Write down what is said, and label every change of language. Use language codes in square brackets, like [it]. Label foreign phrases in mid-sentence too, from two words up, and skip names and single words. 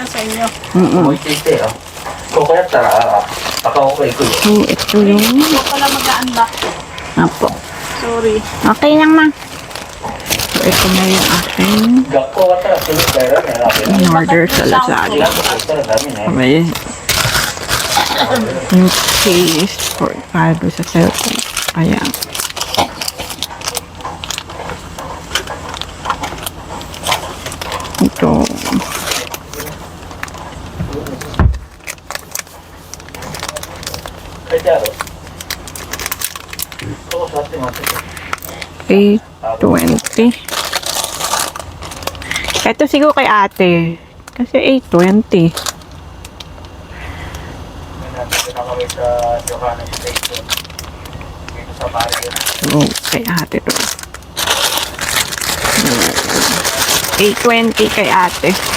[tl] Sa inyo. Mm-mm. [ja] 思いついてよ。ここやったら赤奥へ行くよ。 [tl] So, ito yung Ito pala mag-unlock. apo. Sorry. Okay lang ma. So, ito na yung aking [ja] 学校終わったらすぐ帰らなきゃダメよ。 [tl] in-order sa [ja] 違 [tl] Lazada. [ja] うとこ行ったらダメね。 [tl] May yung [en] case for 5 [tl] sa cellphone. Ayan. Ito. [ja] 書いてある。そこ座って待ってて。 [tl] 820. Ito siguro kay ate. Kasi 820. May nakawit sa Johannes Station. Dito sa Mario. So, kay ate to. 820 kay ate.